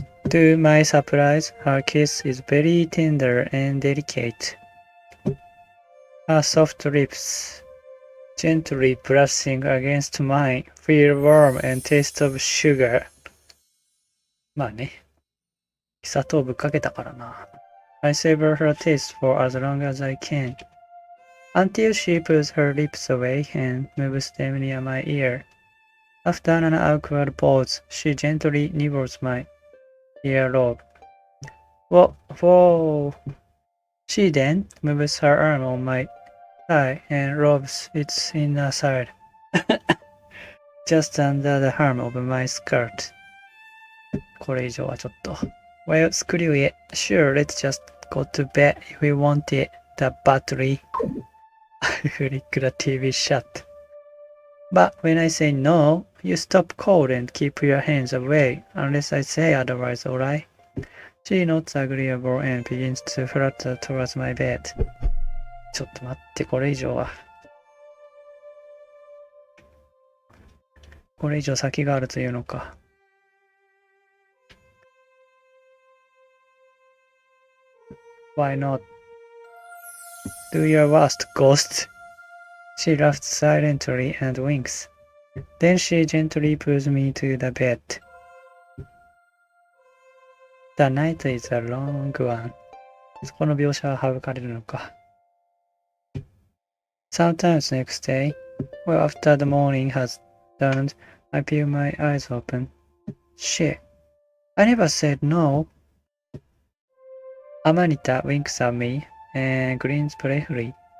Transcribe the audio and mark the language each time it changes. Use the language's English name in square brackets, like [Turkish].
[English] To my surprise, her kiss is very tender and delicate. Her soft lips, gently brushing against mine, feel warm and taste of sugar. [Japanese] まあね。砂糖ぶっかけたからな。 [English] I savor her taste for as long as I can, until she pulls her lips away and moves them near my ear. After an awkward pause, she gently nibbles my earlobe. Whoa! She then moves her arm on my thigh and rubs its inner side, just under the hem of my skirt. [Japanese] これ以上はちょっと。 [English] Well, screw it. Sure, let's just go to bed if we want it. The battery. I flick the TV shut. But when I say no, you stop cold and keep your hands away, unless I say otherwise, alright? She nods agreeable and begins to flutter towards my bed. [Japanese] ちょっと待って、これ以上先があるというのか。 [English] Why not? Do your worst, ghost. She laughs silently and winks. Then she gently pulls me to the bed. The night is a long one. [Japanese] そこの描写は省かれるのか。 [English] Sometimes next day, well after the morning has dawned, I peel my eyes open. Shit, I never said no. Amanita winks at me and grins playfully.